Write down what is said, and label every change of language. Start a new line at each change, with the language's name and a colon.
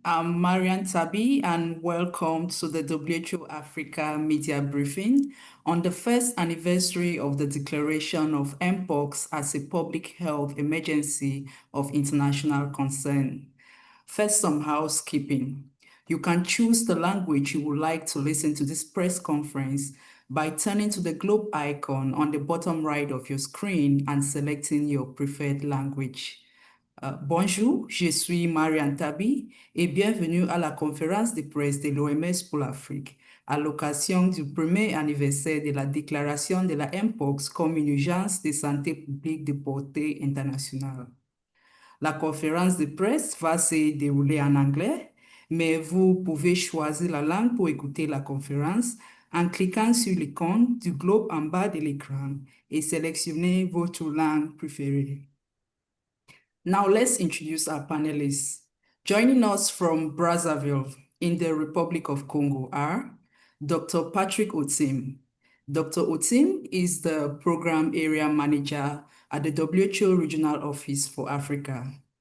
English: I'm Marian Tabi, and welcome to the WHO Africa Media Briefing on the first anniversary of the declaration of Mpox as a public health emergency of international concern. First, some housekeeping. You can choose the language you would like to listen to this press conference by turning to the globe icon on the bottom right of your screen and selecting your preferred language.
French: Bonjour, je suis Marianne Tabi et bienvenue à la conférence de presse de l'OMS pour l'Afrique à l'occasion du premier anniversaire de la déclaration de la Mpox comme une urgence de santé publique de portée internationale. La conférence de presse va se dérouler en anglais, mais vous pouvez choisir la langue pour écouter la conférence en cliquant sur l'icône du globe en bas de l'écran et sélectionner votre langue préférée.
English: Now let's introduce our panelists. Joining us from Brazzaville in the Republic of Congo are Dr. Patrick Otim. Dr. Otim is the Program Area Manager at the WHO Regional Office for Africa.